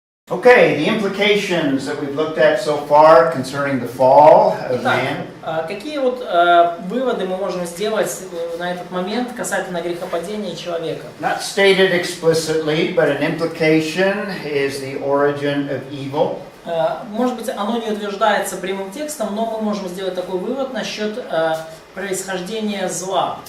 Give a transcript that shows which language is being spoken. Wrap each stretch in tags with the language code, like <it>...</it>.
<en>Okay, the implications that we've looked at so far concerning the fall of</en> <ru>Итак,</ru> <en>man.</en> <ru>какие вот выводы мы можем сделать на этот момент касательно грехопадения человека?</ru> <en>Not stated explicitly, but an implication is the origin of evil.</en> <ru>Может быть, оно не утверждается прямым текстом, но мы можем сделать такой вывод насчет происхождения зла.</ru>